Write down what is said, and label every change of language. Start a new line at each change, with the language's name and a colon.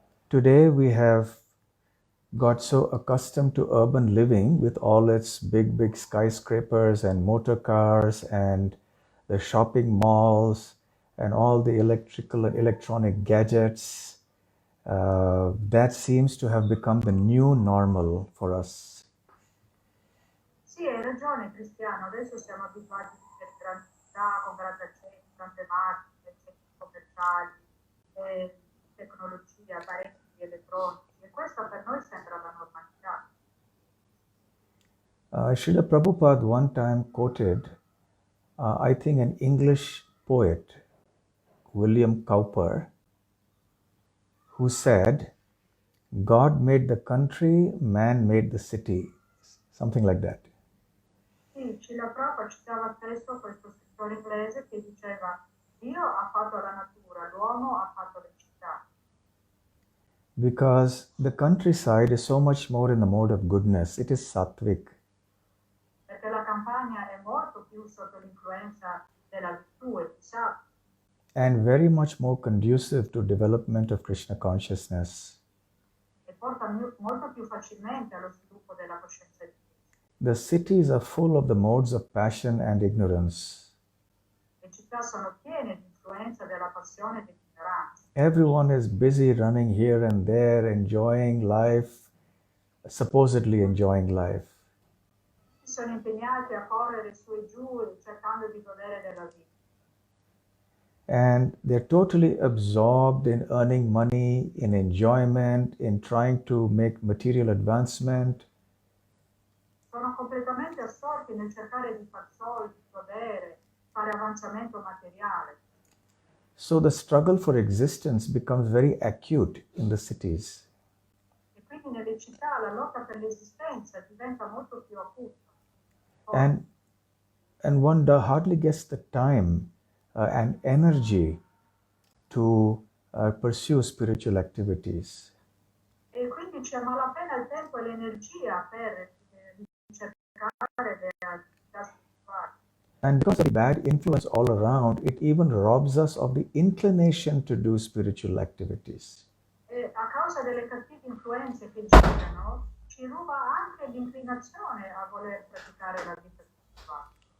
English: Today we have got so accustomed to urban living with all its big skyscrapers and motor cars and the shopping malls and all the electrical and electronic gadgets. That seems to have become the new normal for us.
Italian: Sì, hai ragione Cristiano, adesso siamo abituati a vivere in grandi città, con grattacieli, tante macchine, centri commerciali, tecnologia, apparecchi elettronici e questo per noi sembra la normalità.
English: Srila Prabhupada one time quoted, I think, an English poet, William Cowper, who said, God made the country, man made the city. Something like that.
Italian: Sì, Srila Prabhupada citava spesso questo scrittore inglese che diceva Dio ha fatto la natura, l'uomo ha fatto le città.
English: Because the countryside is so much more in the mode of goodness. It is sattvic.
Italian: Perché la campagna è molto più sotto l'influenza della virtù e di sattva.
English: And very much more conducive to development of Krishna consciousness.
Italian: E porta molto più facilmente allo sviluppo della coscienza di Cristo.
English: The cities are full of the modes of passion and ignorance.
Italian: Le città sono piene di influenza della passione e dell'ignoranza.
English: Everyone is busy running here and there, enjoying life, supposedly enjoying life.
Italian: Tutti sono impegnati a correre su e giù cercando di godere della vita.
English: And they're totally absorbed in earning money, in enjoyment, in trying to make material advancement.
Italian: Sono completamente assorti nel cercare di far soldi, godere, fare avanzamento materiale.
English: So the struggle for existence becomes very acute in the cities.
Italian: E quindi nelle città la lotta per l'esistenza diventa molto più acuta.
English: And one hardly gets the time and energy to pursue spiritual activities.
Italian: E quindi c'è malapena il tempo e l'energia per cercare le attività spirituali.
English: And because of the bad influence all around, it even robs us of the inclination to do spiritual activities.
Italian: E a causa delle cattive influenze che girano, ci ruba anche l'inclinazione a voler praticare la vita spirituale.